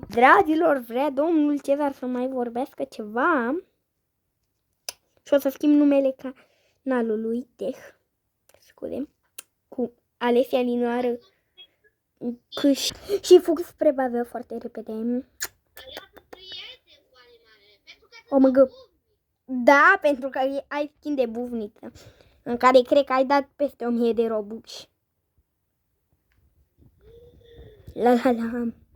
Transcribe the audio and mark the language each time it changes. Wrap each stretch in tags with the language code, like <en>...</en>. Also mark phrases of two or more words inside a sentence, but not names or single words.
<ro>Dragilor, vrea domnul Cezar să mai vorbească ceva. Și o să schimb numele canalului Teh. Scuze. Cu Alesia Linoară. Și fug spre bază foarte repede.</ro> <en>Oh my God.</en> <ro>Da, pentru că ai skin de buvniță, în care cred că ai dat peste 1000 de Robux. La la la.</ro>